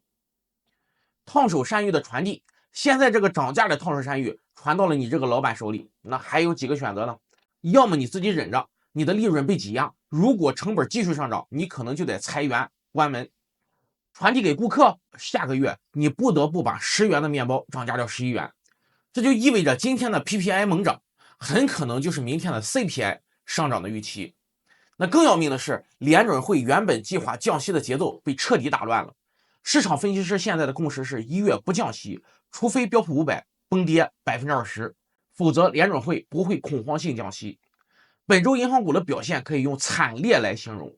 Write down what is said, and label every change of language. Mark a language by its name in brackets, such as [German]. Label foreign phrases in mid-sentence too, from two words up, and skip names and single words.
[Chinese] 燙手山芋的傳遞，現在這個漲價的燙手山芋傳到了你這個老板手裡，那還有几個選擇呢？要麼你自己忍着，你的利潤被擠壓，如果成本繼續上漲，你可能就得裁員關門。傳遞給顧客，下個月你不得不把10元的面包漲價到11元，這就意味着今天的 PPI 猛漲，很可能就是明天的 CPI 上漲的預期。那更要命的是，聯準會原本計劃降息的節奏被徹底打亂了。市場分析師現在的共識是1月不降息，除非標普500崩跌20%，否則聯準會不會恐慌性降息。本周銀行股的表現可以用慘烈來形容。